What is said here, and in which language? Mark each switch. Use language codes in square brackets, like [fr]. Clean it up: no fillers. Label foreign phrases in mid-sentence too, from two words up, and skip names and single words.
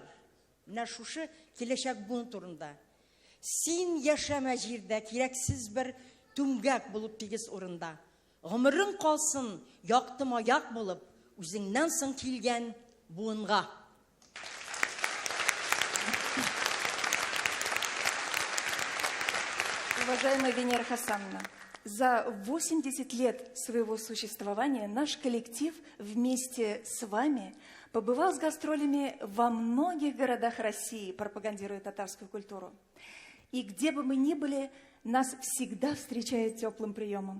[tt] Менә шушы киләчәк буын турында. Син яшәмә җирдә кирәксез бер түмгәк булып тигез урында. Гомерең калсын яктымаяк булып, үзеңнән соң килгән буынга. [ru] Уважаемая Венера Хасановна, за 80 лет своего существования наш коллектив вместе с вами побывал с гастролями во многих городах России, пропагандируя татарскую культуру. И где бы мы ни были, нас всегда встречают теплым приемом.